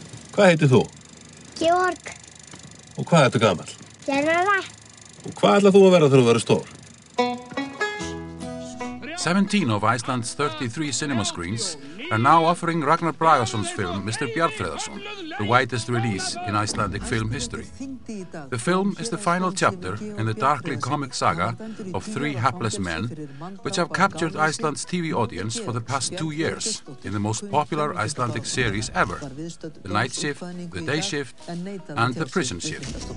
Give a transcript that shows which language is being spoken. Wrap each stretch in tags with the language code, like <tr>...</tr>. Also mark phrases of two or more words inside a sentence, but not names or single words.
<is>Hvað heitir þú? Georg. Og hvað ertu gamall? 7 ára. Og hvað ætlar þú að vera þegar þú verður stór?</is> <en>17 of Iceland's 33 cinema screens are now offering Ragnar Bragason's film Mr. Bjarnfreðarson, the widest release in Icelandic film history. The film is the final chapter in the darkly comic saga of 3 hapless men, which have captured Iceland's TV audience for the past 2 years in the most popular Icelandic series ever, The Night Shift, The Day Shift, and The Prison Shift.</en>